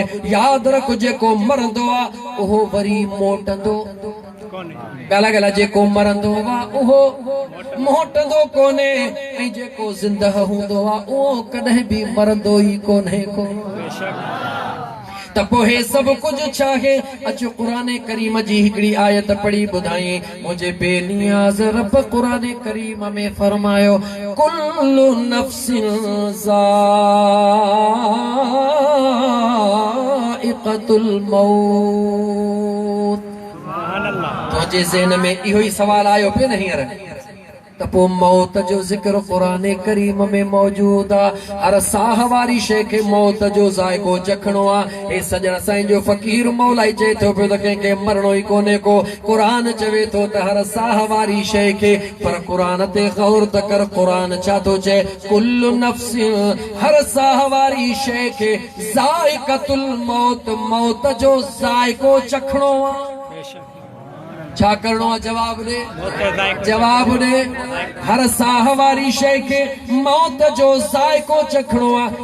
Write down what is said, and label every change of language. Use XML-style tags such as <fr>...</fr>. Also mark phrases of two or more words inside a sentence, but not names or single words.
<sd>यादि रख, जेको मरंदो आहे उहो वरी मोटंदो ॻाल्हि ॻाल्हि, जेको मरंदो आहे उहो मोटंदो कोन्हे, ऐं जेको ज़िंदह हूंदो आहे उहो कॾहिं बि मरंदो ई कोन्हे को। त पोइ हे सभु कुझु छाहे? अचो क़ुरान करीम जी हिकिड़ी आयत पढ़ी ॿुधाई। मुंहिंजे बेनियाज़ रब क़ुरान करीम में फरमायो,</sd> <ar>كل نفس ذائقة الموت.</ar> <sd>तुंहिंजे ज़हन में इहो ई सवाल आयो पियो न हींअर त पोइ मौत जो ज़िक्र क़ुरान करीम में मौजूद आहे। हर साह वारी शइ खे मौत जो ज़ाइक़ो चखणो आहे। हे सजण साईं जो फ़क़ीर मौलाई चए थो पियो त कंहिंखे मरणो ई कोन्हे को। क़ुरान चवे थो त हर साह वारी शइ खे, पर क़ुरान ते गौर त कर, क़ुरान छा थो चए?</sd> <ar>كل نفس,</ar> <sd>हर साह वारी शइ खे</sd> <ar>ذائقة الموت,</ar> <sd>मौत जो ज़ाइक़ो चखणो आहे। छा करणो आहे? जवाब ॾे। जवाब ॾे। हर साह वारी शइ खे मौत जो ज़ाइक़ो चखणो आहे।</sd>